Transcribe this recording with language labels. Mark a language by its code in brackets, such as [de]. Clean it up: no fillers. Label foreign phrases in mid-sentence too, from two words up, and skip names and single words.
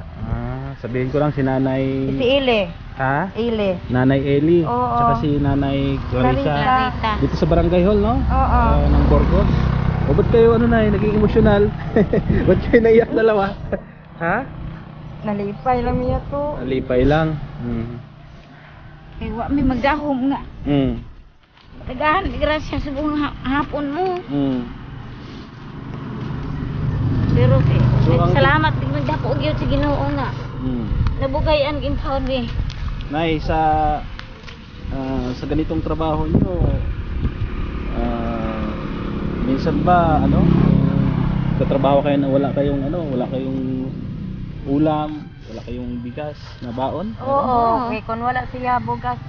[tl] Sabihin ko lang si Nanay... Si Ile. Ha? Ile. Nanay Eli. Oo. Tsaka si Nanay Clarissa. Clarita. Dito sa Barangay Hall, no? Oo. Ng Burgos. O ba't kayo naging emosyonal? Ba't kayo naiyak dalawa? Ha? [ceb] Nalipay lang niya to. Nalipay lang. Kay wa may magdahom nga. Tagahan grasya sa buong hapon mo. Pero So, salamat din magdapo gyud sa Ginoo nga. Nabugayan ginhaon ni. [tl] Nay, sa ganitong trabaho nyo, minsan ba katrabaho kayo na wala kayong ulam, wala kayong bigas na baon? Oo. [ceb] Kay kun wala siya bugas to